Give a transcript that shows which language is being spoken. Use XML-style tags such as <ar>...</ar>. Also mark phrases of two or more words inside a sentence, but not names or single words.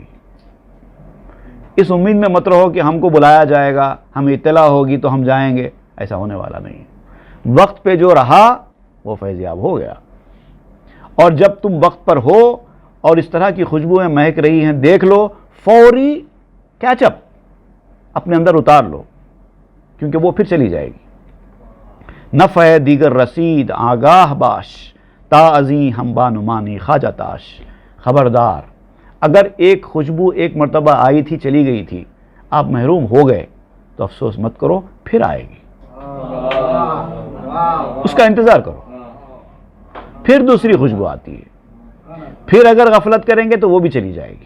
<ur>اس امید میں مت رہو کہ ہم کو بلایا جائے گا، ہمیں اطلاع ہوگی تو ہم جائیں گے، ایسا ہونے والا نہیں ہے۔ وقت پہ جو رہا وہ فیضیاب ہو گیا، اور جب تم وقت پر ہو اور اس طرح کی خوشبوئیں مہک رہی ہیں، دیکھ لو، فوری</ur> <en>catch up</en> <ur>اپنے اندر اتار لو، کیونکہ وہ پھر چلی جائے گی۔</ur> <fa>نفع دیگر رسید آگاہ باش، تا ازیں ہم بانمانی خواجہ تاش۔</fa> <ur>خبردار، اگر ایک خوشبو ایک مرتبہ آئی تھی چلی گئی تھی، آپ محروم ہو گئے تو افسوس مت کرو، پھر آئے گی، اس کا انتظار کرو، پھر دوسری خوشبو آتی ہے، پھر اگر غفلت کریں گے تو وہ بھی چلی جائے گی۔</ur>